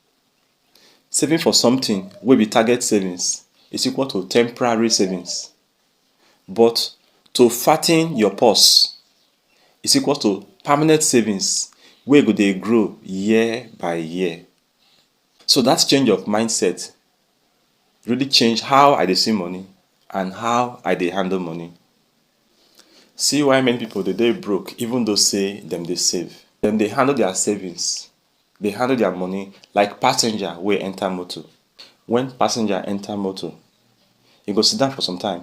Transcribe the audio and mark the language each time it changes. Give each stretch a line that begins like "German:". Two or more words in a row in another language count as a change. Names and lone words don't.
Nigerian Pidgin: Saving for something wey be target savings is equal to temporary savings. But to fatten your purse is equal to permanent savings wey go dey grow year by year. So that change of mindset really changed how I dey see money and how I dey handle money. See why many people dey broke even though say dem dey save. Dem dey handle their savings, dey handle their money like passenger wey enter motor. When passenger enter motor, e go sit down for some time.